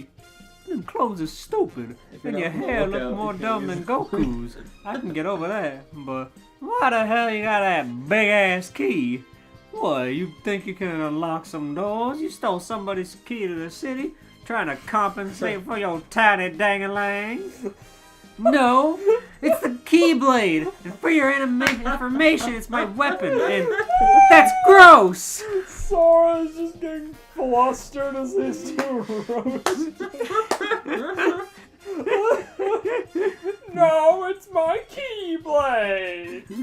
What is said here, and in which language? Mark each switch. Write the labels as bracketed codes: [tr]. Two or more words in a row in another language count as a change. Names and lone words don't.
[en] Them clothes are stupid, and your hair look more dumb than Goku's. I can get over that, but why the hell you got that big ass key? What, you think you can unlock some doors? You stole somebody's key to the city, trying to compensate for your tiny dang-a-lang? No, it's the Keyblade, and for your information, it's my weapon, and that's gross! Sora is just getting flustered as these two roast. No, it's my Keyblade!